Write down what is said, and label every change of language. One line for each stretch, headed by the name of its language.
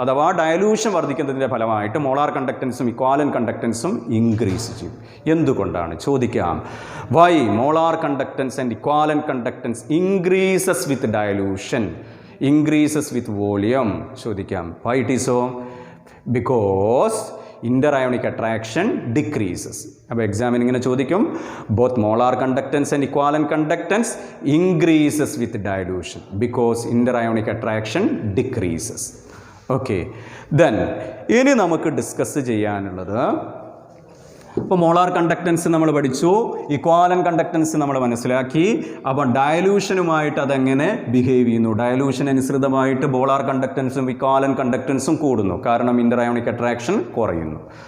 Malayalam: അഥവാ ഡയലൂഷൻ വർദ്ധിക്കുന്നതിൻ്റെ ഫലമായിട്ട് molar കണ്ടക്റ്റൻസും equivalent കണ്ടക്റ്റൻസും increase ചെയ്യും. എന്തുകൊണ്ടാണ്? ചോദിക്കാം.
English: Why molar conductance and equivalent conductance increases with dilution, increases with volume? ചോദിക്കാം. why it is so? because interionic attraction decreases.
Malayalam: അപ്പോൾ എക്സാമിന് ഇങ്ങനെ ചോദിക്കും,
English: both molar conductance and equivalent conductance increases with dilution because interionic attraction decreases.
Malayalam: okay, then ഇനി നമുക്ക് discuss ചെയ്യാനുള്ളത്, ഇപ്പോൾ molar conductance നമ്മൾ പഠിച്ചു, ഇക്വാലൻറ്റ് കണ്ടക്റ്റൻസ് നമ്മൾ മനസ്സിലാക്കി. അപ്പം ഡയലൂഷനുമായിട്ട് അതെങ്ങനെ ബിഹേവ് ചെയ്യുന്നു? ഡയലൂഷൻ അനുസൃതമായിട്ട് മോളാർ കണ്ടക്റ്റൻസും ഇക്വാലൻറ്റ് കണ്ടക്റ്റൻസും കൂടുന്നു, കാരണം ഇൻ്റർഅയോണിക് അട്രാക്ഷൻ കുറയുന്നു.